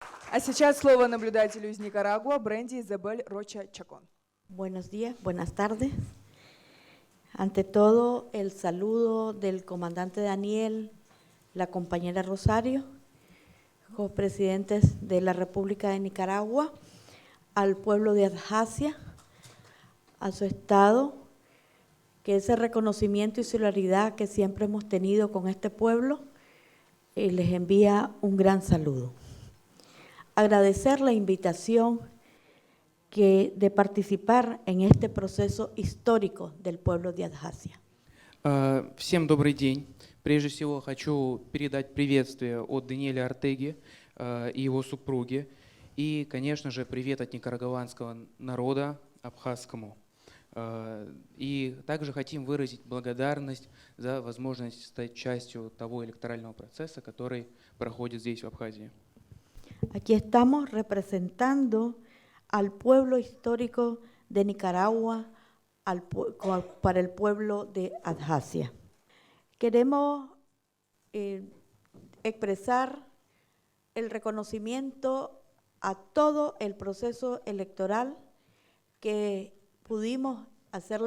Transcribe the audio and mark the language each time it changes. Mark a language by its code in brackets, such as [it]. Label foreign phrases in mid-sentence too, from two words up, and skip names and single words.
[ru] А сейчас слово наблюдателю из Никарагуа Бренди Изабель Роча Чакон. [es] Buenos días, buenas tardes. Ante todo, el saludo del comandante Daniel, la compañera Rosario, copresidentes de la República de Nicaragua, al pueblo de Abjasia, a su estado, que ese reconocimiento y solidaridad que siempre hemos tenido con este pueblo, les envía un gran saludo. Agradecer la invitación de participar en este proceso histórico del pueblo de Abjasia. [ru] Всем добрый день. Прежде всего хочу передать приветствие от Даниэля Ортеги и его супруги. И, конечно же, привет от никарагуанского народа абхазскому. И также хотим выразить благодарность за возможность стать частью того электорального процесса, который проходит здесь, в Абхазии. [es] Aquí estamos representando al pueblo histórico de Nicaragua, para el pueblo de Abjasia. Queremos expresar el reconocimiento a todo el proceso electoral, que pudimos hacer